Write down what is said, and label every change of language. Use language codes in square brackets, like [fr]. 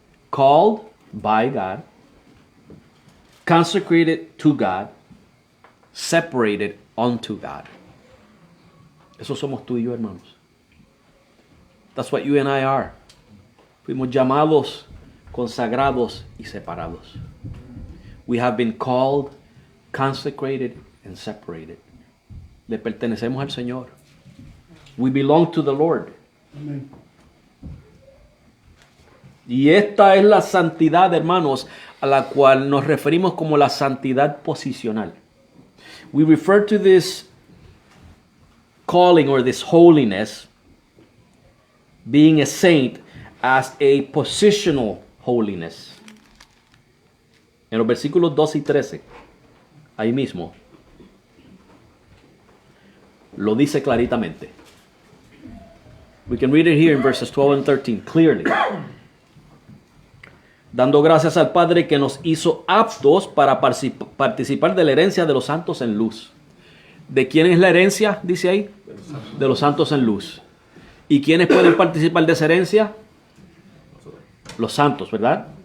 [en] Called by God, consecrated to God, separated unto God. [es] Eso somos tú y yo, hermanos. [en] That's what you and I are. [es] Fuimos llamados consagrados y separados. [en] We have been called, consecrated, and separated. [es] Le pertenecemos al Señor. [en] We belong to the Lord. [es] Amén. Y esta es la santidad, hermanos, a la cual nos referimos como la santidad posicional. [en] We refer to this calling or this holiness, being a saint, as a positional holiness. [es] En los versículos 2 y 13, ahí mismo, lo dice claritamente. [en] We can read it here in verses 12 and 13 clearly. [es] Dando gracias al Padre que nos hizo aptos para participar de la herencia de los santos en luz. ¿De quién es la herencia? Dice ahí. De los santos en luz. ¿Y quiénes pueden participar de esa herencia? Los santos, ¿verdad?